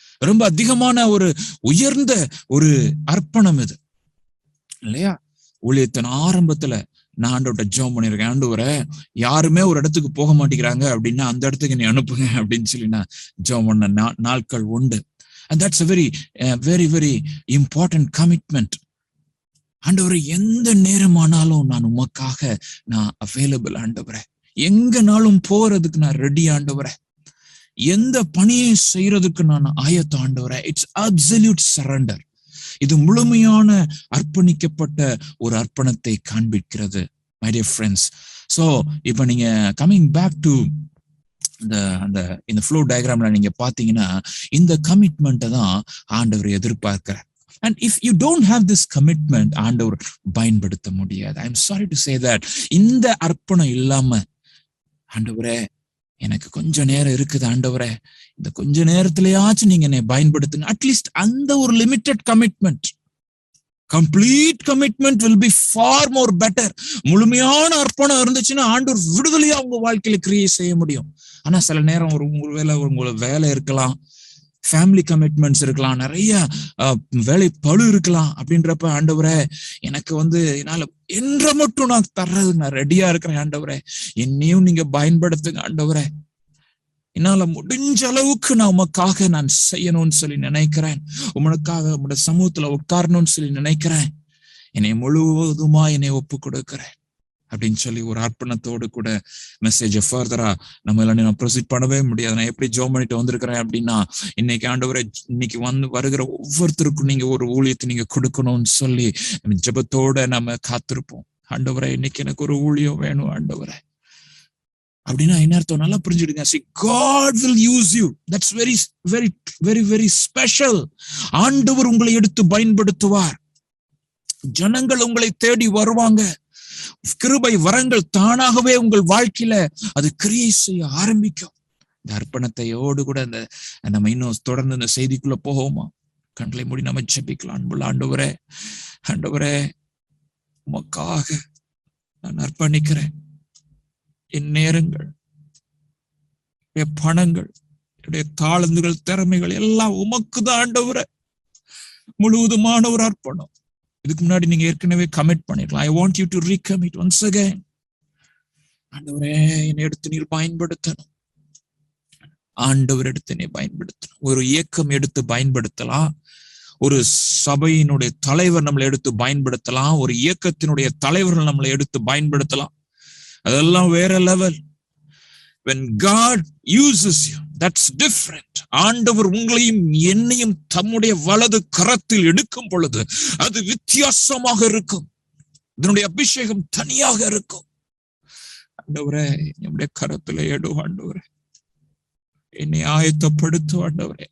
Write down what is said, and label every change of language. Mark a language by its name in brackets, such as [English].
[Tamil] ரொம்ப அதிகமான ஒரு உயர்ந்த ஒரு அர்ப்பணம் இது இல்லையா? ஊழியத்தின் ஆரம்பத்துல நான் ஆண்டவர்கிட்ட ஜெபம் பண்ணிருக்கேன், ஆண்டவரே யாருமே ஒரு இடத்துக்கு போக மாட்டேங்கிறாங்க அப்படின்னா அந்த இடத்துக்கு நீ அனுப்புங்க அப்படின்னு சொல்லி நான் ஜெபம் பண்ண நாட்கள் உண்டு. [English] And that's a very very important commitment. [Tamil] ஆண்டவரே, எந்த நேரமானாலும் நான் உமக்காக நான் அவைலபிள் ஆண்டவரே. எங்கனாலும் போறதுக்கு நான் ரெடி ஆண்டவரே. எந்த பணியை செய்யறதுக்கு நான் ஆயத்தம் ஆண்டவரே. [English] It's absolute surrender. [Tamil] இது முழுமையான அர்ப்பணிக்கப்பட்ட ஒரு அர்ப்பணத்தை காண்பிக்கிறது [English] My dear friends. [Tamil] ஸோ இப்ப நீங்க [English] coming back to [Tamil] இந்த ஃப்ளோ டயக்ராம்ல நீங்க பாத்தீங்கன்னா இந்த கமிட்மெண்ட்டை தான் ஆண்டவர் எதிர்பார்க்கிறார். [English] And if you don't have this commitment, [Tamil] ஆண்டவர் பயன்படுத்த முடியாது. [English] I'm sorry to say that. [Tamil] இந்த அர்ப்பணம் இல்லாம, ஆண்டவரே எனக்கு கொஞ்ச நேரம் இருக்குது ஆண்டவரே, இந்த கொஞ்ச நேரத்திலேயாச்சும் நீங்க என்னை பயன்படுத்துங்க. அட்லீஸ்ட் அந்த ஒரு limited commitment. [English] Complete commitment will be far more better. [Tamil] முழுமையான அர்ப்பணம் இருந்துச்சுன்னா ஆண்டவர் விடுதலையா உங்க வாழ்க்கையில கிரியை செய்ய முடியும். ஆனா சில நேரம் உங்களோட வேலை இருக்கலாம், ஃபேமிலி கமிட்மெண்ட்ஸ் இருக்கலாம், நிறைய வேலை பழு இருக்கலாம். அப்படின்றப்ப ஆண்டவரே எனக்கு என்னால என்ற மட்டும் நான் தர்றது நான் ரெடியா இருக்கிறேன் ஆண்டவரே, என்னையும் நீங்க பயன்படுத்துங்க ஆண்டவரே. என்னால முடிஞ்ச அளவுக்கு நான் உமக்காக நான் செய்யணும்னு சொல்லி நினைக்கிறேன். உமக்காக உங்களோட சமூகத்துல உட்காரணும்னு சொல்லி நினைக்கிறேன். என்னை முழுவதுமா என்னை ஒப்பு கொடுக்கிறேன் அப்படின்னு சொல்லி ஒரு அர்ப்பணத்தோடு கூட மெசேஜை ஃபர்தரா நம்ம எல்லாம் ப்ரொசீட் பண்ணவே முடியாது. நான் எப்படி ஜெபம் பண்ணிட்டு வந்திருக்கிறேன் அப்படின்னா, இன்னைக்கு ஆண்டவரை இன்னைக்கு வருகிற ஒவ்வொருத்தருக்கும் நீங்க ஒரு ஊழியத்தை நீங்க கொடுக்கணும்னு சொல்லி ஜெபத்தோட நம்ம காத்திருப்போம். ஆண்டவரை இன்னைக்கு எனக்கு ஒரு ஊழியம் வேணும் ஆண்டவரை அப்படின்னா என்ன அர்த்தம் நல்லா புரிஞ்சுடுங்க. [English] See, God will use you. That's very very very very special. [Tamil] ஆண்டவர் உங்களை எடுத்து பயன்படுத்துவார். ஜனங்கள் உங்களை தேடி வருவாங்க. கிருபை வரங்கள் தானாகவே உங்கள் வாழ்க்கையில அது கிரியை செய்ய ஆரம்பிக்கும். இந்த அர்ப்பணத்தையோடு கூட நம்ம இன்னும் தொடர்ந்து இந்த செய்திக்குள்ள போவோமா? கண்களை மூடி நம்ம ஜெபிக்கலாம். அன்புள்ள ஆண்டவரே, ஆண்டவரே உமக்காக நான் அர்ப்பணிக்கிறேன். என் நேரங்கள், என் பணங்கள், என்னுடைய தாளந்துகள், திறமைகள் எல்லாம் உமக்குதான் ஆண்டவரே. முழுவதுமான ஒரு அர்ப்பணம். இதுக்கு முன்னாடி நீங்க ஏற்கனவே கமிட் பண்ணிருக்கலாம். [English] I want you to recommit once again. [Tamil] ஆண்டவரே என்னை எடுத்து நீர் பயன்படுத்தணும். ஆண்டவர் எடுத்து என்னை பயன்படுத்தணும். ஒரு இயக்கம் எடுத்து பயன்படுத்தலாம். ஒரு சபையினுடைய தலைவர் நம்மளை எடுத்து பயன்படுத்தலாம். ஒரு இயக்கத்தினுடைய தலைவர்கள் நம்மளை எடுத்து பயன்படுத்தலாம். அதெல்லாம் வேற level. [English] When God uses you, that's different. [Tamil] ஆண்டவர் உங்களையும் என்னையும் தம்முடைய வலது கரத்தில் எடுக்கும் பொழுது அது வித்தியாசமாக இருக்கும். இதனுடைய அபிஷேகம் தனியாக இருக்கும். ஆண்டவரே என்னுடைய கரத்துல எடு ஆண்டவரே, என்னை ஆயத்தப்படுத்தும் ஆண்டவரே.